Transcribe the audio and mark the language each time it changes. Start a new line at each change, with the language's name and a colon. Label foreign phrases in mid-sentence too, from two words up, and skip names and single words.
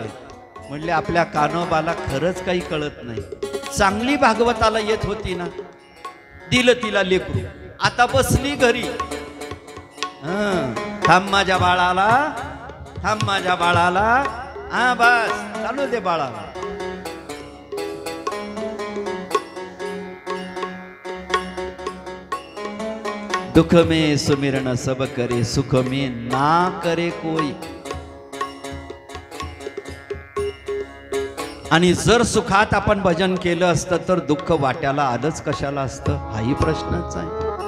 Marathi: म्हणले आपल्या कानोबाला खरंच काही कळत नाही. चांगली भागवताला येत होती ना, दिलं तिला लेकरू. आता बसली घरी, थांब माझ्या बाळाला, थांब माझ्या बाळाला, हा बस चालू दे बाळाला.
Hindi: दुख में सुमिरन सब करे, सुख में ना करे कोई.
Marathi: आणि जर सुखात आपण भजन केलं असतं तर दुःख वाट्याला आलंच कशाला असतं, हाही प्रश्नच आहे.